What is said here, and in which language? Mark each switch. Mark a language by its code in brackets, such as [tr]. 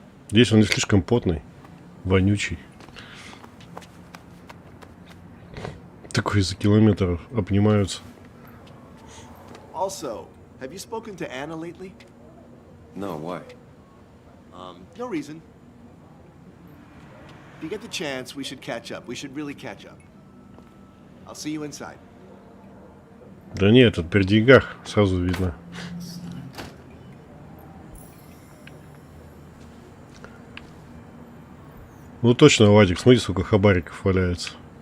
[ru] Здесь он не слишком потный, вонючий. Такой за километр обнимаются. [en] Also, have you spoken to Anna lately? No, why? No reason. If you get the chance, we should catch up. We should really catch up. I'll see you inside. [ru] Да нет, это при деньгах сразу видно. Ну точно, Вадик, смотри, сколько хабариков валяется.